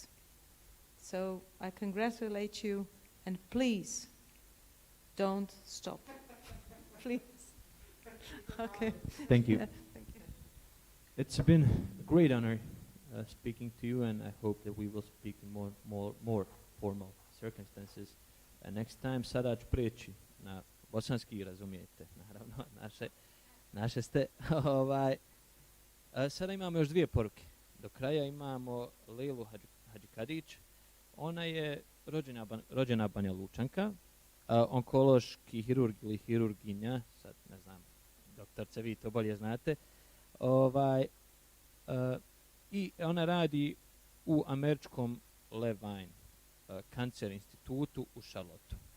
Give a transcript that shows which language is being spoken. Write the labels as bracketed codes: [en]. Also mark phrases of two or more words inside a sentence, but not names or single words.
[en] So I congratulate you, and please don't stop. Please. Okay. Thank you. Yeah, thank you. It's been a great honor speaking to you, and I hope that we will speak in more formal circumstances. Next time, [bs] sada ću prijeći na bosanski, razumijete, naravno, naše ste. Sada imamo još dvije poruke. Do kraja imamo Lejlu Hadžikadić. Ona je rođena Banja Lučanka, onkološki hirurg ili hirurginja, sad ne znam, doktorce, vi to bolje znate, i ona radi u američkom Levine Cancer institutu u Charlotteu.